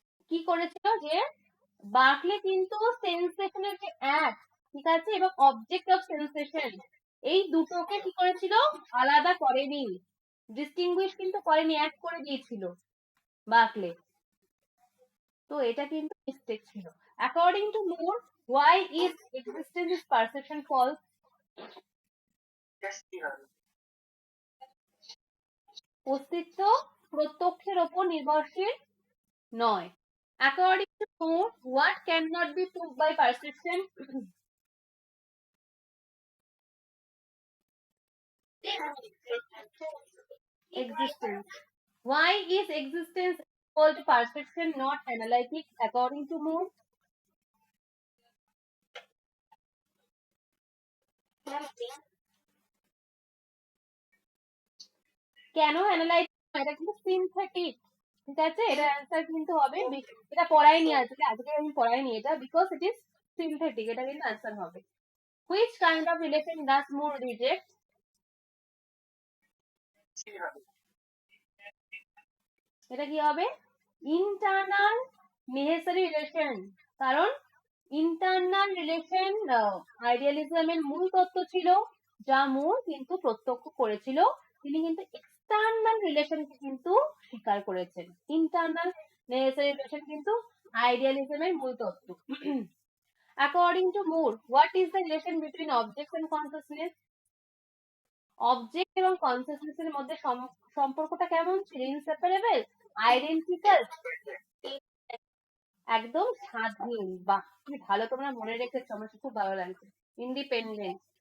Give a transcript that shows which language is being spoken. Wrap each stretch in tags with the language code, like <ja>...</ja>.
<bn>কি করেছিল যে বার্কলে কিন্তু সেন্সেশনের যে অ্যাক্ট, ঠিক আছে, এবং অবজেক্ট অফ সেন্সেশন, এই দুটোকে কি করেছিল? আলাদা করেনি, ডিস্টিংগুইশ কিন্তু করেনি, এক করে দিয়েছিল বার্কলে। তো এটা কিন্তু মিস্টেক ছিল।</bn> <en>According to Moore, why is existence is perception false?</en> <bn>অস্তিত্ব প্রত্যক্ষের ওপর নির্ভরশীল নয়।</bn> <en>According to Moore, what cannot be proved by perception? Existence. Why is existence equal to perception, not analytic, according to Moore?</en> <bn>কেন analytic? এটা কিন্তু synthetic, ঠিক আছে, এটা অ্যান্সার কিন্তু হবে, এটা পড়াইনি আজকে, আমি পড়াইনি এটা,</bn> <en>because it is synthetic,</en> <bn>এটা কিন্তু অ্যান্সার হবে।</bn> <en>Which kind of relation does Moore reject?</en> <bn>এটা কি হবে? ইন্টারনাল নেসেসারি রিলেশন, কারণ ইন্টারনাল রিলেশন আইডিয়ালিজমের মূল তত্ত্ব ছিল, যা মুর কিন্তু প্রত্যক্ষ করেছিল। তিনি কিন্তু এক্সটার্নাল রিলেশনকে কিন্তু স্বীকার করেছেন। ইন্টারনাল নেসেসারি রিলেশন কিন্তু আইডিয়ালিজমের মূল তত্ত্ব।</bn> <en>According to Moore, what is the relation between objects and consciousness?</en> <bn>Object এবং কনসিয়াসনেস এর মধ্যে সম্পর্কটা কেমন ছিল? ইনসেপারেবল, আইডেন্টিক্যাল, একদম স্বাধীন। বাহ, কি ভালো তোমরা মনে রেখেছো, আমার খুব ভালো লাগছে। ইন্ডিপেন্ডেন্ট।</bn>